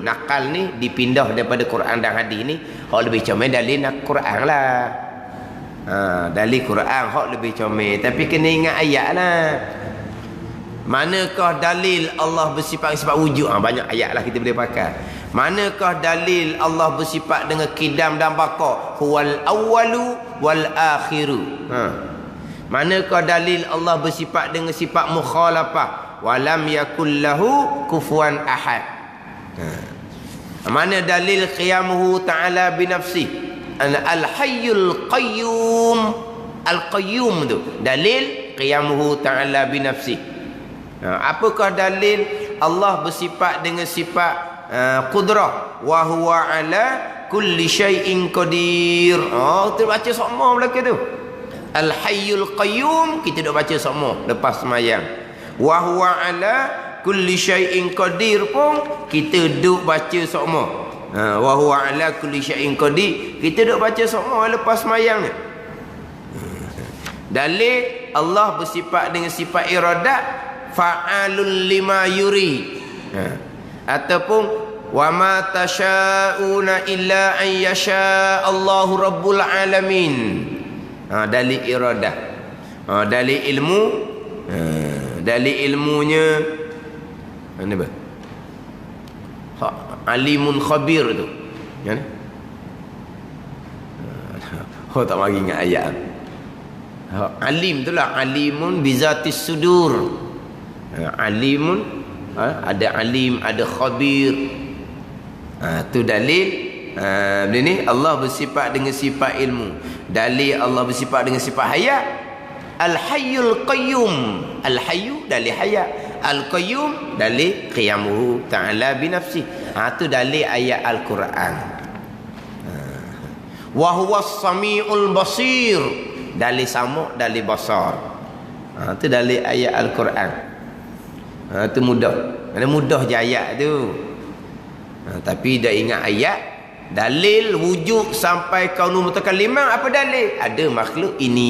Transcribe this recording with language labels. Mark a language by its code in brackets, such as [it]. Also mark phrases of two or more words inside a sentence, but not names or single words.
[ms] Nakal ni dipindah daripada Quran dan hadis ni. Hak lebih comel dalil Quran lah. Dalil Quran hak lebih comel. Tapi kena ingat ayat lah. Manakah dalil Allah bersifat wujud? Banyak ayat lah kita boleh pakai. Manakah dalil Allah bersifat dengan kidam dan baqa? [ar] هو الأول والآخر. [ms] Manakah dalil Allah bersifat dengan sifat mukhalafah? [ar] ولم يكن له كفوا أحد. [ms] Mana dalil [ar] قيامه تعالى بنفسه? الحي القيوم. القيوم [ms] tu dalil [ar] قيامه تعالى بنفسه. [ms] Apakah dalil Allah bersifat dengan sifat qudrah? [ar] وهو على كل شيء قدير. [ms] Kita baca semua belaka tu. [ar] الحي القيوم [ms] kita dah baca semua lepas semayang. [ar] وهو على كل شيء قدير [ms] pun kita duk baca semua. [ar] وهو على كل شيء قدير [ms] kita duk baca semua lepas semayang ni. Dalil Allah bersifat dengan sifat iradat, [ar] فعال لما يري. Ataupun وما تشاءون إلا أن يشاء الله رب العالمين. [ms] Dalil iradah. Dalil ilmu. Dalil ilmunya mana bah? [ar] عليم خبير [ms] tu. Kan? Tak mari ingat ayat. Alim tu lah, [ar] عليم بذات الصدور. [ms] Alimun, ada alim, ada khabir. Tu dalil. Bila ni Allah bersifat dengan sifat ilmu. Dalil Allah bersifat dengan sifat hayat. [ar] الحي القيوم. [ms] Al-hayyu dalil hayat. Al-qayyum dalil [ar] قيامه تعالى بنفسه. [ms] Tu dalil ayat Al-Quran. [ar] وهو السميع البصير. [ms] Dalil sama, dalil basar. Tu dalil ayat Al-Quran. Tu mudah. Ada mudah je ayat tu. Tapi dah ingat ayat. Dalil wujud sampai [ar] كون المتكلمة, [ms] apa dalil? Ada makhluk ini.